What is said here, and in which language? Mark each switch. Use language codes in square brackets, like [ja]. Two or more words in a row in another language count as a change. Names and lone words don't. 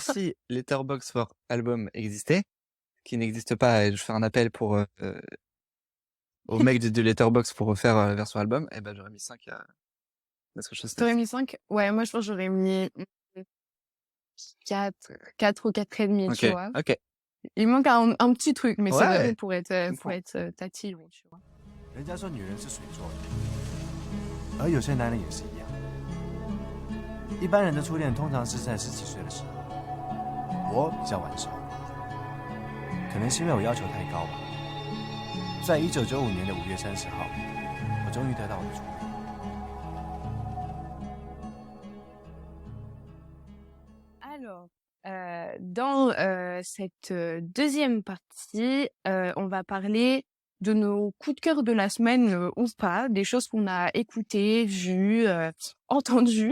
[fr] et si Letterboxd for Album existait, qui n'existe pas et je fais un appel au mec de Letterboxd pour refaire, la version album, et ben j'aurais mis 5 à Let's Go T'aurais Show. mis 5? Ouais, moi, je pense que j'aurais mis 4 ou 4,5, tu OK, vois. OK. Il manque un petit truc, mais c'est vraiment Ouais, pour être, je comprends. tatillon, tu vois. [zh] 人家说女人是水做的，而有些男人也是一样。一般人的初恋通常是在10几岁的时候，我比较晚熟，可能是因为我要求太高吧。在1995年的5月30号，我终于得到我的初恋。 [fr] Alors, dans cette deuxième partie, on va parler de nos coups de cœur de la semaine ou pas, des choses qu'on a écoutées, vues, entendues.